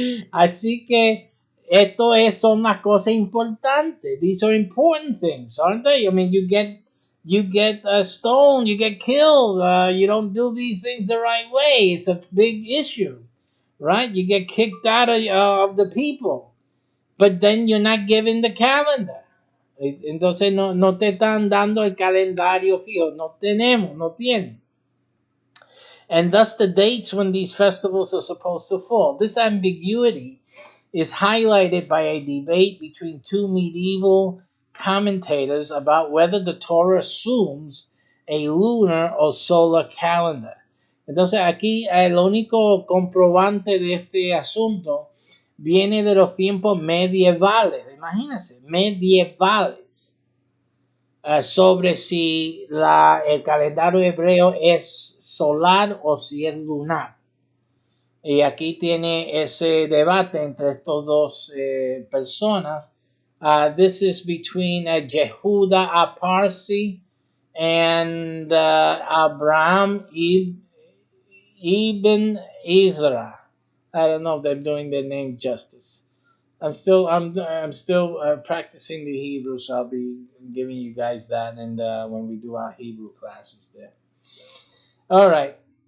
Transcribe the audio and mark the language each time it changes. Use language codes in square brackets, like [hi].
[es] Así que son las cosas importantes. [en] These are important things, aren't they? I mean, you get a stone, you get killed. You don't do these things the right way. It's a big issue, right? You get kicked out of the people, but then you're not given the calendar. [es] Entonces no te están dando el calendario fijo. No tienen. [en] And thus the dates when these festivals are supposed to fall. This ambiguity is highlighted by a debate between two medieval commentators about whether the Torah assumes a lunar or solar calendar. [es] Entonces aquí el único comprobante de este asunto viene de los tiempos medievales. Imagínense, medievales. Sobre si el calendario hebreo es solar o si es lunar. Y aquí tiene ese debate entre estos dos personas. [en] This is between Yehuda Aparsi and Abraham ibn Ezra. I don't know if they're doing their name justice. I'm still practicing the Hebrew, so I'll be giving you guys that, and when we do our Hebrew classes there. All right.